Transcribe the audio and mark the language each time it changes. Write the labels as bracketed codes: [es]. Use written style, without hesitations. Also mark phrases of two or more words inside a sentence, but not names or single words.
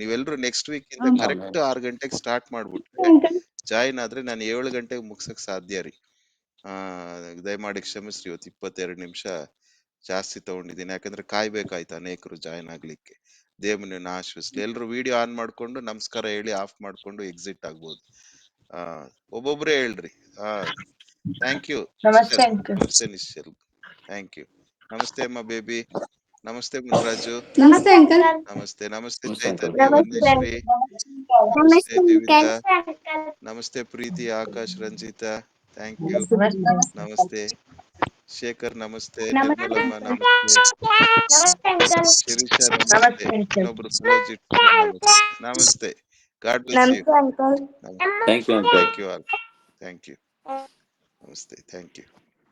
[kn] ನೀವೆಲ್ಲರೂ [en] next week [kn] ಇಂದ ಕರೆಕ್ಟ್ 6 ಗಂಟೆಗೆ ಸ್ಟಾರ್ಟ್ ಮಾಡ್ಬಿಟ್ರೆ ಜಾಯಿನ್ ಆದ್ರೆ ನಾನು 7 ಗಂಟೆಗೆ ಮುಗ್ಸಕ್ ಸಾಧ್ಯ ರೀ. ದಯಮಾಡಿ ಕ್ಷಮಿಸ್ರಿ, ಇವತ್ತು 22 ನಿಮಿಷ ಜಾಸ್ತಿ ತಗೊಂಡಿದ್ದೀನಿ, ಯಾಕಂದ್ರೆ ಕಾಯ್ಬೇಕಾಯ್ತು ಅನೇಕರು ಜಾಯಿನ್ ಆಗ್ಲಿಕ್ಕೆ. ದೇವನನ್ನ ಆಶ್ವಸ್ಲಿ. ಎಲ್ರು ವಿಡಿಯೋ ಆನ್ ಮಾಡ್ಕೊಂಡು ನಮಸ್ಕಾರ ಹೇಳಿ ಆಫ್ ಮಾಡ್ಕೊಂಡು ಎಕ್ಸಿಟ್ ಆಗ್ಬೋದು. ಒಬ್ಬೊಬ್ರೇ ಹೇಳ್ರಿ. [en] thank you. [kn] ನಮಸ್ತೆ ಅಂಕಲ್. ನಮಸ್ತೆ ನಿಶ್ಚಲ್. [en] thank you. [kn] ನಮಸ್ತೆ ಅಮ್ಮ ಬೇಬಿ. ನಮಸ್ತೆ ಮುನ್ರಾಜು. ನಮಸ್ತೆ ಅಂಕಲ್. ನಮಸ್ತೆ. ನಮಸ್ತೆ ನಮಸ್ತೆ ಅಂಕಲ್. ಚೈತನ್ಯ, ವರ್ಣಶ್ರೀ. ನಮಸ್ತೆ ವಿವಿತಾ. ಅಂಕಲ್. ನಮಸ್ತೆ ಪ್ರೀತಿ, ಆಕಾಶ್, ರಂಜಿತಾ. [en] thank you. [kn] ನಮಸ್ತೆ. ನಮಸ್ತೆ ಶೇಖರ್. ನಮಸ್ತೆ ನಮಸ್ತೆ ನಿರ್ಮಲಮ್ಮ. ಅಂಕಲ್. ನಮಸ್ತೆ ನಮಸ್ತೆ ಅಂಕಲ್. ಶಿರೀಷಾ. ನಮಸ್ತೆ. ನಮಸ್ತೆ ಅಂಕಲ್. ಇನ್ನೊಬ್ರು ಸುಲೋಜಿತ್ ಕೂಡ ನಮಸ್ತೆ. ನಮಸ್ತೆ. [en] God bless you. [kn] ನಮಸ್ತೆ ಅಂಕಲ್. [en] thank you uncle. thank you all. thank you. ನಮಸ್ತೆ. thank you.